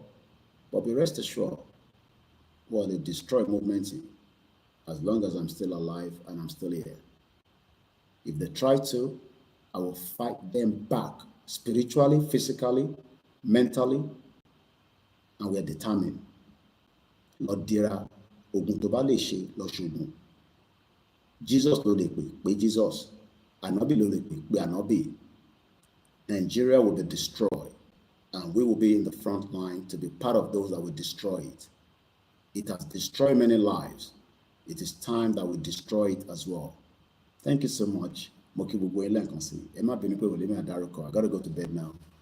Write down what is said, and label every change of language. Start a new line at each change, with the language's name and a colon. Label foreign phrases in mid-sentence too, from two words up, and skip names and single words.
English: But be rest assured, well, they destroy movements as long as I'm still alive and I'm still here. If they try to, I will fight them back spiritually, physically, mentally, and we are determined.
Yoruba: Lord Dira, Ogun to ba le se, Lord Shogun. Jesus lo le pe Jesus. Anobi lo le pe Anobi.
English: Nigeria will be destroyed, and we will be in the front line to be part of those that will destroy it. It has destroyed many lives. It is time that we destroy it as well. Thank you so much. I got to go to bed now.